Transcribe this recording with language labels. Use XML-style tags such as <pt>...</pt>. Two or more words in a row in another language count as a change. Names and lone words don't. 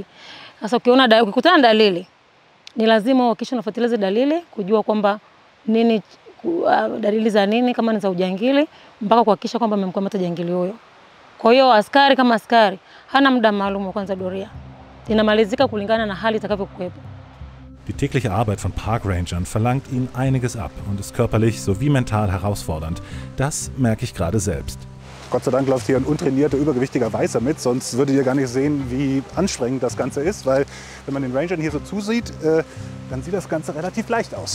<sw>Sasa ukikutana na dalili ni lazima uhakikishe unafuatilia zile dalili kujua kwamba nini dalili za nini, kama ni za ujangili mpaka kuhakikisha kwamba umemkamata jangili huyo. Kwa hiyo askari kama askari hana muda maalum wa kwanza doria. Inamalizika kulingana na hali itakavyokuwepo.</sw> <de>Die tägliche Arbeit von Parkrangern verlangt ihnen einiges ab und ist körperlich sowie mental herausfordernd. Das merke ich gerade selbst. Gott sei Dank läuft hier ein untrainierter, übergewichtiger Weißer mit, sonst würdet ihr gar nicht sehen, wie anstrengend das Ganze ist, weil wenn man den Rangern hier so zusieht, dann sieht das Ganze relativ leicht aus.</de>